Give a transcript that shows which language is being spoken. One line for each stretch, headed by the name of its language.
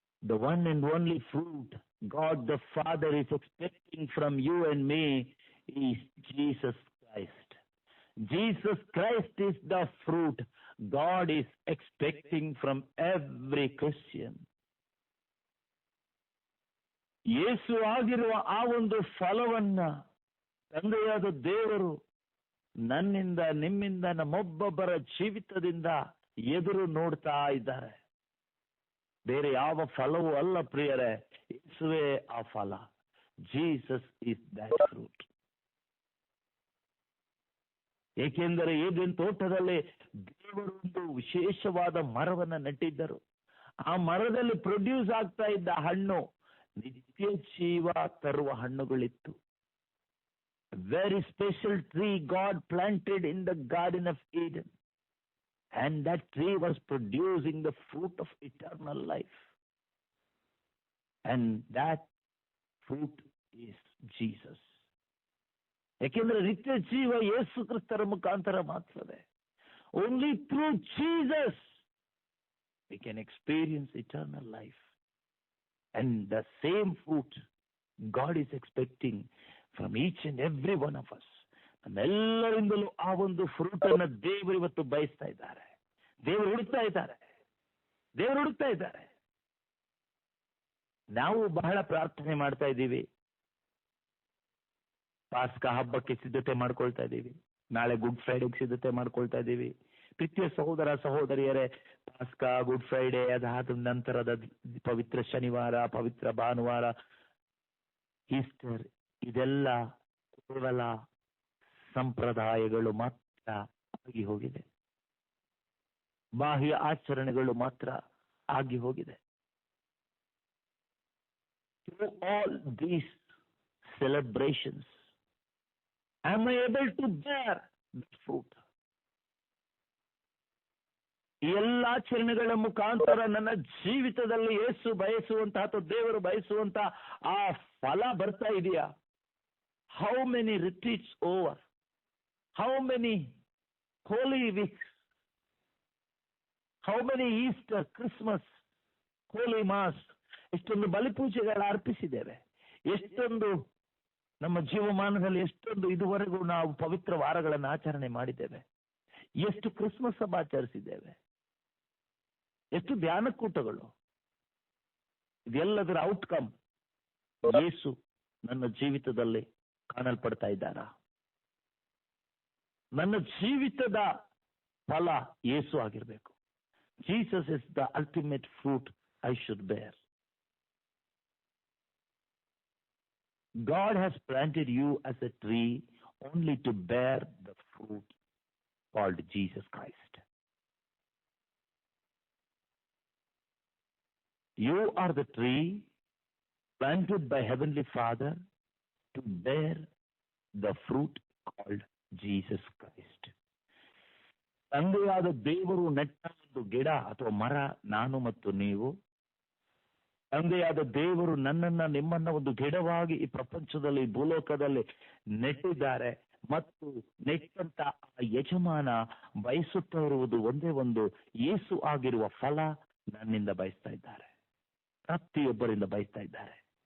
English: The one and only fruit God the Father is expecting from you and me is Jesus Christ. Jesus Christ is the fruit God is expecting from every Christian.
Kannada: ಯೇಸು ಆಗಿರುವ ಆ ಒಂದು ಫಲವನ್ನ ತಂದೆಯಾದ ದೇವರು ನನ್ನಿಂದ, ನಿಮ್ಮಿಂದ, ನಮ್ಮೊಬ್ಬೊಬ್ಬರ ಜೀವಿತದಿಂದ ಎದುರು ನೋಡ್ತಾ ಇದ್ದಾರೆ. ಬೇರೆ ಯಾವ ಫಲವೂ ಅಲ್ಲ ಪ್ರಿಯರೇ, ಯೇಸುವೇ ಆ ಫಲ.
English: Jesus is that fruit.
Kannada: ಏಕೆಂದರೆ ಏದೇನ್ ತೋಟದಲ್ಲಿ ದೇವರು ಒಂದು ವಿಶೇಷವಾದ ಮರವನ್ನ ನೆಟ್ಟಿದ್ದರು. ಆ ಮರದಲ್ಲಿ ಪ್ರೊಡ್ಯೂಸ್ ಆಗ್ತಾ ಇದ್ದ ಹಣ್ಣು ನಿತ್ಯ ಜೀವ ತರುವ ಹಣ್ಣುಗಳಿತ್ತು.
English: Very special tree God planted in the garden of Eden. And that tree was producing the fruit of eternal life. And that fruit is Jesus.
Kannada: ಯಾಕೆಂದ್ರೆ ನಿತ್ಯ ಜೀವ ಯೇಸು ಕ್ರಿಸ್ತರ ಮುಖಾಂತರ ಮಾತ್ರವೇ.
English: Only through Jesus we can experience eternal life. And the same fruit God is expecting from each and every one of us.
Kannada: ನಮ್ಮೆಲ್ಲರಿಂದಲೂ ಆ ಒಂದು fruit ಅನ್ನ ದೇವರು ಇವತ್ತು ಬಯಸ್ತಾ ಇದ್ದಾರೆ. ದೇವರು ಹುಡುಕ್ತಾ ಇದ್ದಾರೆ. ನಾವು ಬಹಳ ಪ್ರಾರ್ಥನೆ ಮಾಡ್ತಾ ಇದ್ದೀವಿ. ಪಾಸ್ಕಾ ಹಬ್ಬಕ್ಕೆ ಸಿದ್ಧತೆ ಮಾಡ್ಕೊಳ್ತಾ ಇದ್ದೀವಿ. ನಾಳೆ ಗುಡ್ ಫ್ರೈಡೆಗೆ ಸಿದ್ಧತೆ ಮಾಡ್ಕೊಳ್ತಾ ಇದ್ದೀವಿ. ಪ್ರೀತಿಯ ಸಹೋದರ ಸಹೋದರಿಯರೇ, ಪಾಸ್ಕಾ, ಗುಡ್ ಫ್ರೈಡೆ, ಅದಾದ ನಂತರದ ಪವಿತ್ರ ಶನಿವಾರ, ಪವಿತ್ರ ಭಾನುವಾರ, ಈಸ್ಟರ್, ಇದೆಲ್ಲ ಕೇವಲ ಸಂಪ್ರದಾಯಗಳು ಮಾತ್ರ ಆಗಿ ಹೋಗಿದೆ. ಬಾಹ್ಯ ಆಚರಣೆಗಳು ಮಾತ್ರ ಆಗಿ ಹೋಗಿದೆ.
English: Through all these celebrations, am I able to bear the fruit?
Kannada: ಈ ಎಲ್ಲ ಆಚರಣೆಗಳ ಮುಖಾಂತರ ನನ್ನ ಜೀವಿತದಲ್ಲಿ ಯೇಸು ಬಯಸುವಂತಹ ಅಥವಾ ದೇವರು ಬಯಸುವಂತ ಆ ಫಲ ಬರ್ತಾ ಇದೆಯಾ?
English: How many retreats over? How many holy weeks? How many Easter, Christmas, Holy Mass?
Kannada: ಎಷ್ಟೊಂದು ಬಲಿಪೂಜೆಗಳ ಅರ್ಪಿಸಿದ್ದೇವೆ. ಎಷ್ಟೊಂದು ನಮ್ಮ ಜೀವಮಾನದಲ್ಲಿ ಎಷ್ಟೊಂದು ಇದುವರೆಗೂ ನಾವು ಪವಿತ್ರ ವಾರಗಳನ್ನು ಆಚರಣೆ ಮಾಡಿದ್ದೇವೆ. ಎಷ್ಟು ಕ್ರಿಸ್ಮಸ್ ಹಬ್ಬ ಆಚರಿಸಿದ್ದೇವೆ. ಎಷ್ಟು ಧ್ಯಾನಕೂಟಗಳು. ಇದೆಲ್ಲದರ ಔಟ್ಕಮ್ ಯೇಸು ನನ್ನ ಜೀವಿತದಲ್ಲಿ ಕಾಣಲ್ಪಡ್ತಾ ಇದ್ದಾರಾ? ನನ್ನ ಜೀವಿತದ ಫಲ ಯೇಸು ಆಗಿರಬೇಕು.
English: Jesus is the ultimate fruit I should bear. God has planted you as a tree only to bear the fruit called Jesus Christ. You are the tree planted by Heavenly Father to bear the fruit called Jesus Christ.
Kannada: ತಂದೆಯಾದ ದೇವರು ನೆಟ್ಟ ಒಂದು ಗಿಡ ಅಥವಾ ಮರ ನಾನು ಮತ್ತು ನೀವು. ತಂದೆಯಾದ ದೇವರು ನನ್ನನ್ನ ನಿಮ್ಮನ್ನ ಒಂದು ಗಿಡವಾಗಿ ಈ ಪ್ರಪಂಚದಲ್ಲಿ ಭೂಲೋಕದಲ್ಲಿ ನೆಟ್ಟಿದ್ದಾರೆ. ಮತ್ತು ನೆಟ್ಟಂತ ಆ ಯಜಮಾನ ಬಯಸುತ್ತಾ ಇರುವುದು ಒಂದೇ ಒಂದು, ಯೇಸು ಆಗಿರುವ ಫಲ ನನ್ನಿಂದ ಬಯಸ್ತಾ ಇದ್ದಾರೆ, ಪ್ರತಿಯೊಬ್ಬರಿಂದ ಬಯಸ್ತಾ ಇದ್ದಾರೆ.